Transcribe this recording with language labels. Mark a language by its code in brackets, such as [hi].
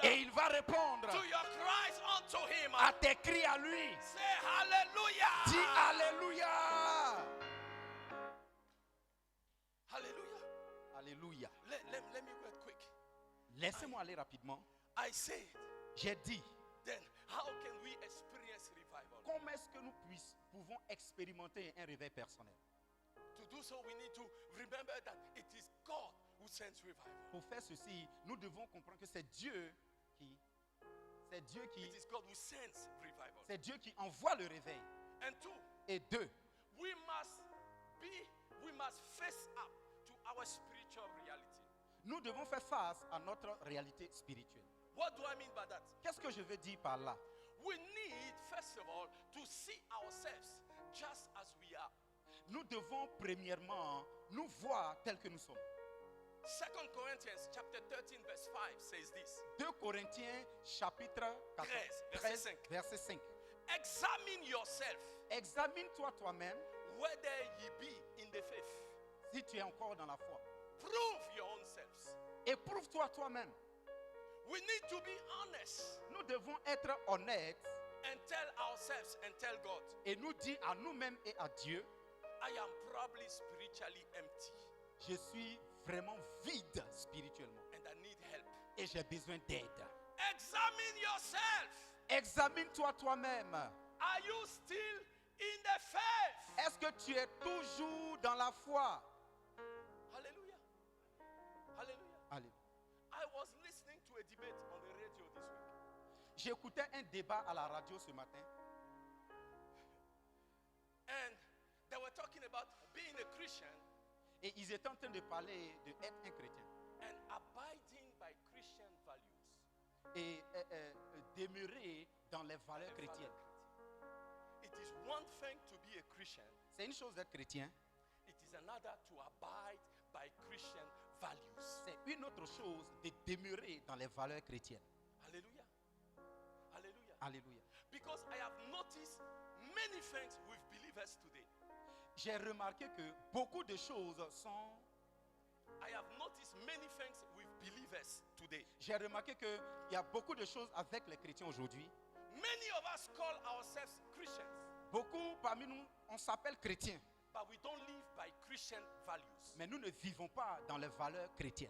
[fr] et il va répondre [en] to your cries unto him. [fr] à tes cris à lui. [en] Say hallelujah. [fr] Dis Alléluia. [en] Hallelujah. [fr] Alléluia. [en] Let me go quick. [fr] Laissez-moi aller rapidement. [en] I said, [fr] J'ai dit, [en] then how can we experience revival? [fr] comment est-ce que nous pouvons expérimenter un réveil personnel? [en] To do so, we need to remember that it is God who sends revival. [fr] Pour faire ceci, nous devons comprendre que c'est Dieu qui [en] It is God who sends revival. [fr] c'est Dieu qui envoie le réveil. [en] And two, [fr] Et deux, [en] we must face up to our spiritual reality. [fr] nous devons faire face à notre réalité spirituelle. [en] What do I mean by that? [fr] Qu'est-ce que je veux dire par là? [en] We need, first of all, to see ourselves just as we are. [fr] Nous devons premièrement nous voir tels que nous sommes. [en] 2 Corinthians chapter 13 verse 5 says this. [fr] 2 Corinthiens chapitre [en] 13, [fr] 13, verset 5. [en] Examine yourself [fr] Examine-toi toi-même [en] whether ye be in the faith. [fr] si tu es encore dans la foi. [en] Prove your own selves. [fr] Éprouve-toi toi-même. [en] We need to be honest [fr] Nous devons être honnêtes [en] and tell ourselves and tell God, [fr] et nous dire à nous-mêmes et à Dieu, [en] I am probably spiritually empty [fr] je suis vraiment vide spirituellement [en] and I need help. [fr] et j'ai besoin d'aide. [en] Examine yourself. [fr] Examine-toi toi-même. [en] Are you still in the faith? [fr] Est-ce que tu es toujours dans la foi? [en] Hallelujah. Hallelujah. [fr] Allez. [en] I was listening to a debate on the radio this week. [fr] J'écoutais un débat à la radio ce matin [en] And they were talking about being a Christian [fr] et ils étaient en train de parler d'être un chrétien [en] and abiding by Christian values. [fr] et demeurer dans les valeurs chrétiennes. [en] It is one thing to be a Christian, [fr] C'est une chose d'être chrétien, [en] it is another to abide by Christian values. [fr] c'est une autre chose de demeurer dans les valeurs chrétiennes. [en] Hallelujah. Hallelujah. [fr] Alléluia. [en] Because I have noticed many things with believers today. [fr] J'ai remarqué que beaucoup de choses sont... [en] I have noticed many things with believers today. [fr] J'ai remarqué qu'il y a beaucoup de choses avec les chrétiens aujourd'hui. [en] Many of us call ourselves Christians, [fr] Beaucoup parmi nous, on s'appelle chrétiens, [en] but we don't live by Christian values. [fr] mais nous ne vivons pas dans les valeurs chrétiennes.